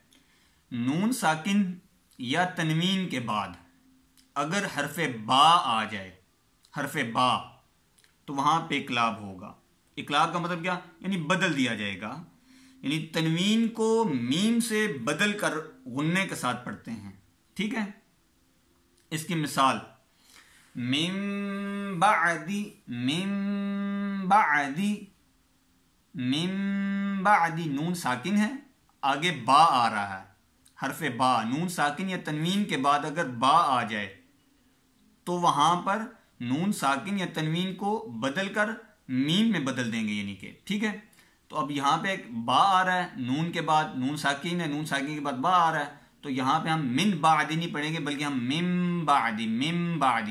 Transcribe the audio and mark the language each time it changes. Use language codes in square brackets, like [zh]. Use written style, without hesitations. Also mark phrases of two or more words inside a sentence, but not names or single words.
[ur] نون ساکن یا تنوین کے بعد اگر حرف با آ جائے، حرف با، تو وہاں پہ اقلاب ہوگا. اقلاب کا مطلب کیا؟ یعنی بدل دیا جائے گا، یعنی تنوین کو میم سے بدل کر غنے کے ساتھ پڑھتے ہیں. ٹھیک ہے، اس کی مثال [ar] من بعدی، من بعدی، من بعدی، [ur] نون ساکن ہے، آگے با آ رہا ہے، حرف با. نون ساکن یا تنوین کے بعد اگر با آ جائے تو وہاں پر نون ساکن یا تنوین کو بدل کر میم میں بدل دیں گے، یعنی کہ ٹھیک ہے. تو اب یہاں پہ ایک با آ رہا ہے، نون کے بعد نون ساکن ہے، نون ساکن کے بعد با آ رہا ہے، تو یہاں پہ ہم [ar] من بعدی [ur] نہیں پڑھیں گے بلکہ ہم [ar] مم بعدی.